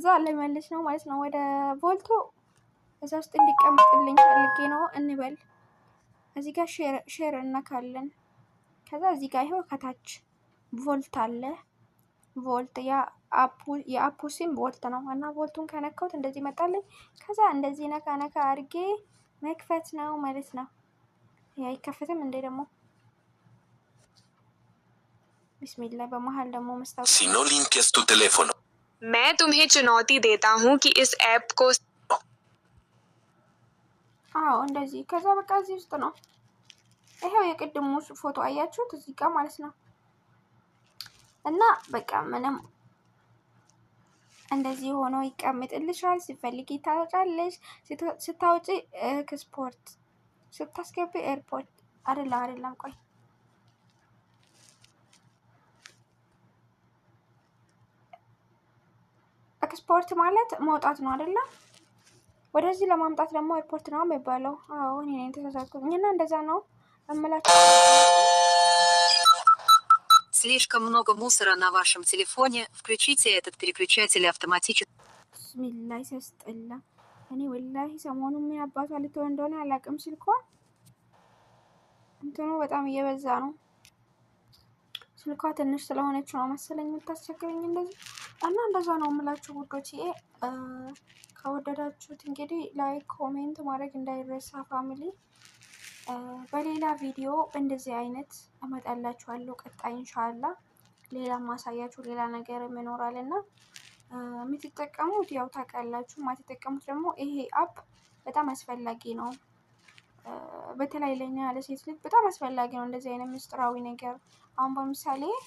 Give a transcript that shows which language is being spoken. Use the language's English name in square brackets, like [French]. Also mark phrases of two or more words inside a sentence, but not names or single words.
[Amharic] ልመልስ ነው ማለት ነው። ወደ ቮልቶ እዛ ውስጥ እንዲቀመጥልኝ ፈልጌ ነው እንበል። እዚህ ጋር ሼር እናካለን። ከዛ እዚህ ጋር ይሄው ከታች ቮልት አለ። ቮልት የአፑ ሲም ቮልት ነው እና ቮልቱን ከነካሁት እንደዚህ መጣልኝ። ከዛ እንደዚህ ነካ አድርጌ መክፈት ነው ማለት ነው። አይከፈትም እንዴ ደግሞ? बिस्मिल्लाह በመሃል ደግሞ መስታወት [Spanish] Si no limpias tu teléfono [Hindi] मैं तुम्हें चुनौती देता हूँ कि इस ऐप को [Amharic] አዎ እንደዚህ ከዛ በቃ እዚህ ውስጥ ነው። ይሄው የቅድሙ ፎቶ አያችሁት እዚህ ጋር ማለት ነው። እና በቃ ምንም እንደዚህ ሆኖ ይቀመጥልሻል። ሲፈልጊ ታወጫለሽ። ስታወጪ ኤክስፖርት ስታስገቢ ኤርፖርት አይደለም ቆይ ኤክስፖርት ማለት መውጣት ነው አይደለ? ወደዚህ ለማምጣት ደግሞ ኤርፖርት ነው የሚባለው። አዎ እኔ ነኝ ተሳሳትኩኝ። እና እንደዛ ነው እምላችሁ። [Russian] Слишком много мусора на вашем телефоне. Включите этот переключатель автоматически. [Amharic] ቢስሚላህ ሲያስጠላ። እኔ ወላሂ ሰሞኑን ምን አባቷ ልትሆን እንደሆነ አላውቅም። ስልኳ እንትኑ በጣም እየበዛ ነው። ስልኳ ትንሽ ስለሆነች ነው መሰለኝ የምታስቸግረኝ እንደዚህ። እና እንደዛ ነው የምላችሁ ውዶች። ከወደዳችሁት እንግዲህ ላይክ ኮሜንት ማድረግ እንዳይረሳ ፋሚሊ። በሌላ ቪዲዮ እንደዚህ አይነት እመጣላችኋለሁ ቀጣይ ኢንሻአላህ። ሌላ ማሳያችሁ ሌላ ነገር ይኖራል እና የምትጠቀሙት ያው ታውቃላችሁ፣ የማትጠቀሙት ደግሞ ይሄ አፕ በጣም አስፈላጊ ነው። በተለይ ለኛ ለሴት ልጅ በጣም አስፈላጊ ነው እንደዚህ አይነት ምስጢራዊ ነገር። አሁን በምሳሌ